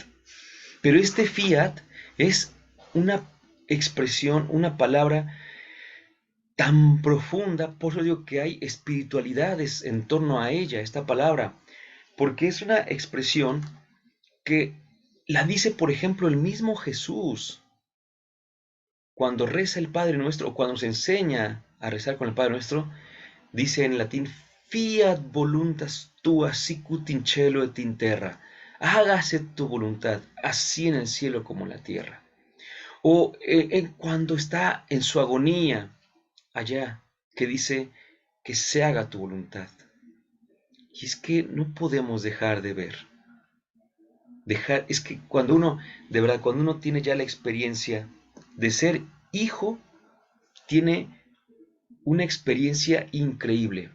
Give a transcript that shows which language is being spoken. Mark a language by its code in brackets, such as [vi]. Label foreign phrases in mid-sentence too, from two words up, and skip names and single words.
[es] Pero este fiat es una expresión, una palabra tan profunda, por eso digo que hay espiritualidades en torno a ella, esta palabra, porque es una expresión que la dice, por ejemplo, el mismo Jesús, cuando reza el Padre Nuestro, o cuando nos enseña a rezar con el Padre Nuestro, dice en latín, [la] fiat voluntas tua sicut in cielo et in terra, [es] hágase tu voluntad, así en el cielo como en la tierra. O cuando está en su agonía, allá, que dice que se haga tu voluntad. Y es que no podemos dejar de ver. Es que cuando uno, de verdad, cuando uno tiene ya la experiencia de ser hijo, tiene una experiencia increíble.